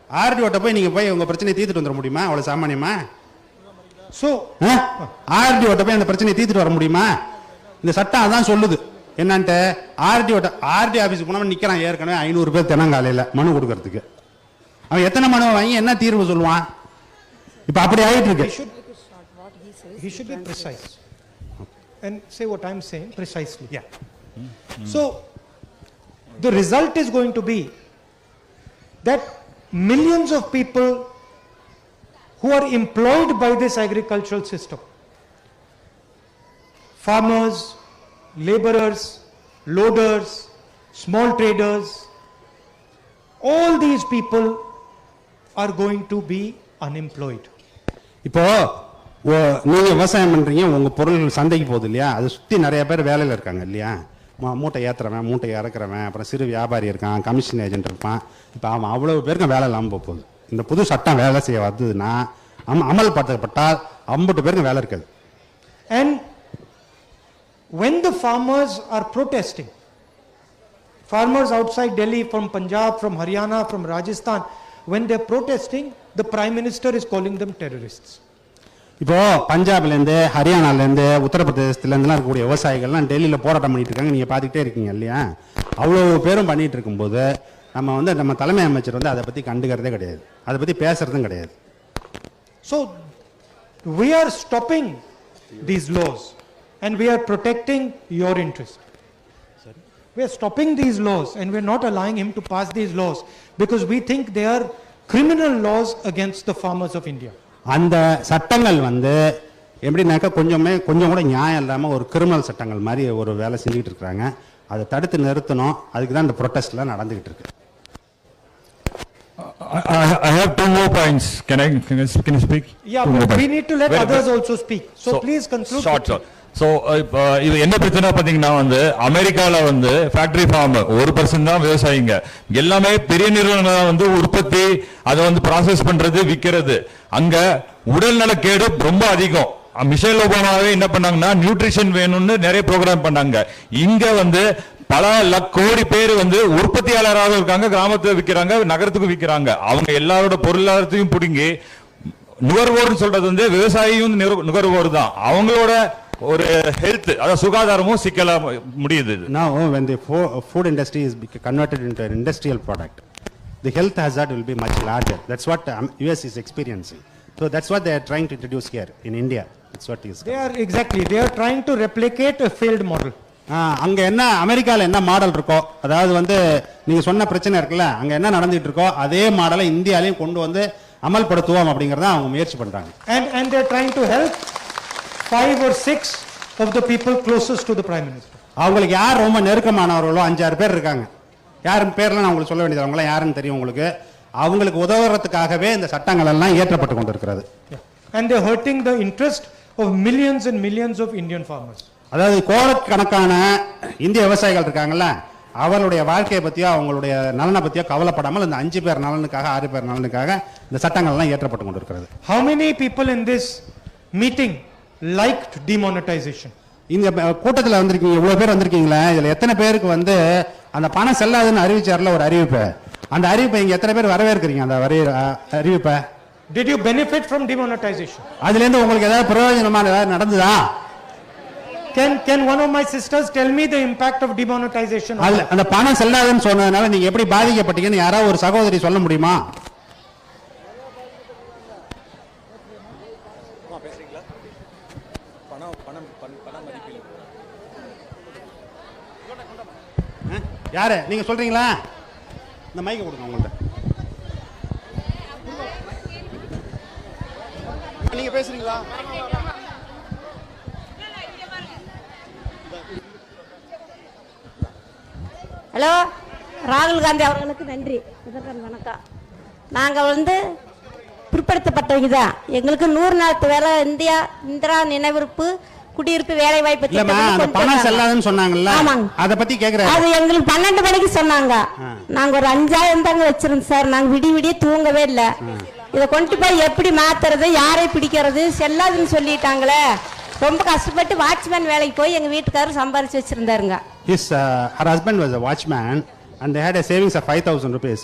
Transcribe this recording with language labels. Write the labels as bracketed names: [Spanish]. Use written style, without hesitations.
[Tamil] ஆர்டிஓட்ட போய் நீங்கள் போய் உங்கள் பிரச்சனையை தீர்த்துட்டு வந்துட முடியுமா? அவ்வளோ சாமானியமா? ஸோ ஆர்டிஓட்ட போய் அந்த பிரச்சனையை தீர்த்துட்டு வர முடியுமா? இந்த சட்டம் அதான் சொல்லுது. என்னன்ட்டு ஆர்டி ஆஃபீஸுக்கு போனவன் நிற்கிறான், ஏற்கனவே 500 பேர் தினங்காலையில் மனு கொடுக்கறதுக்கு. அவன் எத்தனை மனு வாங்கி என்ன தீர்வு சொல்லுவான்? இப்போ அப்படி ஆகிட்டு இருக்கு. [English] He should be precise and say what I'm saying precisely. Yeah. So the result is going to be that millions of people who are employed by this agricultural system, farmers, laborers, loaders, small traders, all these people are going to be unemployed. [Tamil] இப்போ நீங்க விவசாயம் பண்றீங்க, உங்க பொருள் சந்தைக்கு போகுது இல்லையா? அதை சுற்றி நிறைய பேர் வேலையில் இருக்காங்க இல்லையா? மூட்டை ஏற்றுறவன், மூட்டை இறக்குறவன், அப்புறம் சிறு வியாபாரி இருக்கான், கமிஷன் ஏஜென்ட் இருப்பான். இப்போ அவன் அவ்வளவு பேருக்கும் வேலை இல்லாமல் போகுது. இந்த புது சட்டம் வேலை செய்ய வந்ததுன்னா அமல்படுத்தப்பட்டால் 50 பேருக்கும் வேலை இருக்காது. [English] And when the farmers are protesting, farmers outside Delhi, from Punjab, from Haryana, from Rajasthan, when they're protesting, the Prime Minister is calling them terrorists. [Tamil] இப்போ பஞ்சாப்லேருந்து, ஹரியானாலேருந்து, உத்தரப்பிரதேசத்துலேருந்துலாம் இருக்கக்கூடிய விவசாயிகள்லாம் டெல்லியில் போராட்டம் பண்ணிட்டு இருக்காங்க. நீங்கள் பார்த்துக்கிட்டே இருக்கீங்க இல்லையா? அவ்வளோ பேரும் பண்ணிட்டு இருக்கும்போது நம்ம தலைமை அமைச்சர் வந்து அதை பற்றி கண்டுக்கிறதே கிடையாது, அதை பற்றி பேசுறதும் கிடையாது. [English] So we are stopping these laws and we are protecting your interest. We are stopping these laws and we are not allowing him to pass these laws because we think they are criminal laws against the farmers of India. [Tamil] அந்த சட்டங்கள் வந்து எப்படின்னாக்கா கொஞ்சம் கூட நியாயம் இல்லாமல் ஒரு criminal சட்டங்கள் மாதிரி ஒரு வேலை செஞ்சுக்கிட்டு இருக்கிறாங்க. அதை தடுத்து நிறுத்தணும். அதுக்கு தான் இந்த ப்ரொட்டஸ்ட்லாம் நடந்துகிட்டு இருக்கு. [English] I have 2 more points. Can you speak? Yeah, but we need to let others also speak. So please conclude. Short. [Tamil] So இது என்ன பிரச்சனை பாத்தீங்கன்னா வந்து அமெரிக்கால வந்து ஃபேக்டரி ஃபார்ம் 1% தான் விவசாயிங்க. எல்லாமே பெரிய நிறுவனங்கள் வந்து உற்பத்தி, அதை வந்து ப்ராசஸ் பண்றது, விற்கிறது. அங்க உடல்நலக்கேடு ரொம்ப அதிகம். மிஷேல் ஒபாமாவே என்ன பண்ணாங்கன்னா நியூட்ரிஷன் வேணும்னு நிறைய ப்ரோக்ராம் பண்ணாங்க. இங்க வந்து பல கோடி பேர் வந்து உற்பத்தியாளராக இருக்காங்க, கிராமத்துல விற்கிறாங்க, நகரத்துக்கு விற்கிறாங்க. அவங்க எல்லாரோட பொருளாதாரத்தையும் பிடுங்கி நுகர்வோர்னு சொல்றது வந்து விவசாயியும் நுகர்வோர் தான். அவங்களோட ஒரு ஹெல்த், அதாவது சுகாதாரமும் சிக்கலா முடியுது. [English] Now when the food industry is converted into an industrial product, the health hazard will be much larger. That's what US is experiencing. So that's what they are trying to introduce here in India. That's what is. They are trying to replicate a failed model. [Tamil] அங்க என்ன அமெரிக்கால என்ன model இருக்கோ, அதாவது வந்து நீங்க சொன்ன பிரச்சனை இருக்குல்ல, அங்க என்ன நடந்துட்டு இருக்கோ அதே மாடலை இந்தியாலையும் கொண்டு வந்து அமல்படுத்துவோம் அப்படிங்கறத அவங்க முயற்சி பண்றாங்க. [English] And they are trying to help 5 or 6 of the people closest to the Prime Minister. [Tamil] அவங்களுக்கு யார் ரொம்ப நெருக்கமானவர்களோ 5-6 பேர் இருக்காங்க. யாரும் பேர்லாம் நான் உங்களுக்கு சொல்ல வேண்டியது, அவங்களாம் யாருன்னு தெரியும் உங்களுக்கு. அவங்களுக்கு உதவுறதுக்காகவே இந்த சட்டங்கள் எல்லாம் ஏற்றப்பட்டு கொண்டிருக்கிறது. [English] And they are hurting the interest of millions and millions of Indian farmers. [Tamil] அதாவது கோடிக்கணக்கான இந்திய விவசாயிகள் இருக்காங்கல்ல, அவர்களுடைய வாழ்க்கையை பத்தியோ அவங்களுடைய நலனை பத்தியோ கவலைப்படாமல் இந்த 5 பேர் நலனுக்காக 6 பேர் நலனுக்காக இந்த சட்டங்கள் எல்லாம் ஏற்றப்பட்டு கொண்டிருக்கிறது. [English] How many people in this meeting liked demonetization? [Tamil] இந்த கூட்டத்தில் வந்திருக்கீங்க, இவ்வளவு பேர் வந்திருக்கீங்களா, இதுல எத்தனை பேருக்கு வந்து அந்த பணம் செல்லாதுன்னு அறிவிச்சார்ல ஒரு அறிவிப்பு, அந்த அறிவிப்பை இங்க எத்தனை பேர் வரவேற்கிறீங்க? அந்த அறிவிப்பை [English] Did you benefit from demonetization? [Tamil] அதுல இருந்து உங்களுக்கு ஏதாவது பிரயோஜனமான ஏதாவது நடந்ததா? [English] Can one of my sisters tell me the impact of demonetization? [Tamil] அந்த பணம் செல்லாதுன்னு சொன்னதுனால நீங்க எப்படி பாதிக்கப்பட்டீங்கன்னு யாராவது ஒரு சகோதரி சொல்ல முடியுமா? யாரு நீங்க சொல்றீங்களா? இந்த மைக்கை கொடுங்க உங்கள்ட்ட. நீங்க பேசுறீங்களா? ஹலோ, ராகுல் காந்தி அவர்களுக்கு நன்றி. வணக்கம். நாங்கள் பிற்படுத்தப்பட்டவங்க தான். எங்களுக்கு 100 நாள் வேலை இந்திரா நினைவிருப்பு குடியிருப்பு வேலை வாய்ப்பு பணம் செல்லாதுன்னு சொன்னாங்கல்ல, அத பத்தி கேக்குறேன். அது எங்களுக்கு 12 மணிக்கு சொன்னாங்க. நாங்க ஒரு 5000 தாங்க வச்சிருந்தோம் சார். நாங்க விடிய தூங்கவே இல்லை. இதை கொண்டு போய் எப்படி மாத்துறது, யாரை பிடிக்கிறது, செல்லாதுன்னு சொல்லிட்டாங்களே. ரொம்ப கஷ்டப்பட்டு வாட்ச்மேன் வேலைக்கு போய் எங்க வீட்டுக்காரர் சம்பாரிச்சு வச்சிருந்தாருங்க. [English] Her husband was a watchman and they had a savings of 5,000 rupees.